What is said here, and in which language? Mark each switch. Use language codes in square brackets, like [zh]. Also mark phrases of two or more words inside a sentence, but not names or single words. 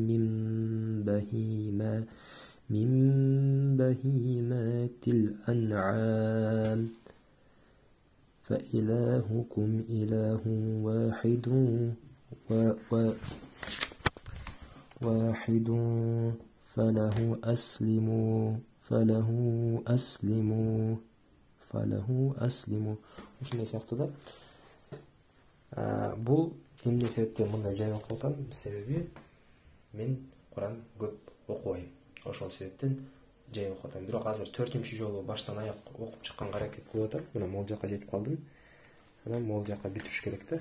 [ar] مِّن بَهِيمَةِ الْأَنْعَامِ فَإِلَٰهُكُمْ إِلَٰهٌ واحد فله أسلموا. [ky] Ушундай сыяктуу да. Бул эмне себептен мындай жай окуп атам? Себеби мен Куран көп окубайм. Ошол себептен жай окуп атам. Бирок азыр 4-үнчү жолу баштан аяк окуп чыкканга аракет кылып атам. Мына могул жака жетип калдым. Анан могул жака бүтүрүш керек да.